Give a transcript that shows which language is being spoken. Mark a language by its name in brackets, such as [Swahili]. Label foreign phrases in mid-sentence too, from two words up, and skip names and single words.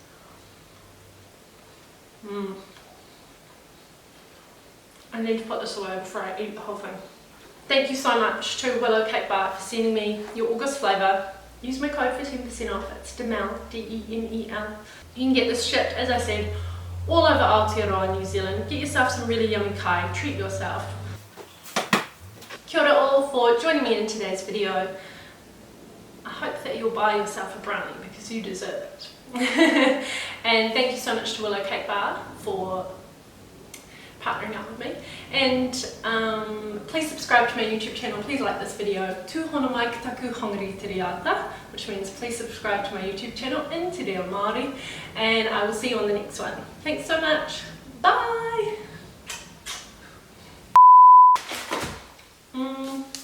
[English] I need to put this away before I eat the whole thing. Thank you so much to Willow Cake Bar for sending me your August flavour. Use my code for 10% off. It's DEMEL, D-E-M-E-L. You can get this shipped, as I said, all over Aotearoa, New Zealand. Get yourself some really yummy kai, treat yourself. [Māori] Kia ora [English] all for joining me in today's video. I hope that you'll buy yourself a brownie because you deserve it. And thank you so much to Willow Cake Bar for partnering up with me. And please subscribe to my YouTube channel. Please like this video. [Māori] Tūhono mai ki taku hongari te reata, [English] which means please subscribe to my YouTube channel in Te Reo Māori. And I will see you on the next one. Thanks so much. Bye!